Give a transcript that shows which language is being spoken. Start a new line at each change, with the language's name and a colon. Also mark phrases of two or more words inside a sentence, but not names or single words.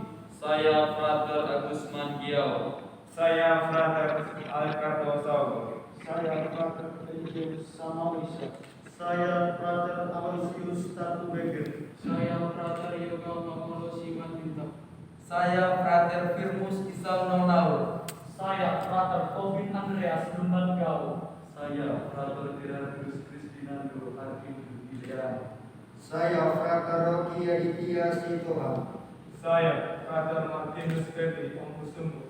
Indonesian: saya Frater Agus Mangiau. Saya Frater Alcardo Saugo. Saya Frater Eligius Samawisa. Saya Frater Aloysius Tatu Beker. Saya Frater Yoga Mangolo Simanjuntak. Saya Frater Firmus Isam Nonaur. Saya Frater Kovin Andreas Lumban Gau. Saya Frater Gerardus Kristinando Hakim Gilean. Saya Frater Rocky Aditya Sitoha. Saya Frater Martinus Petri Ombusumu.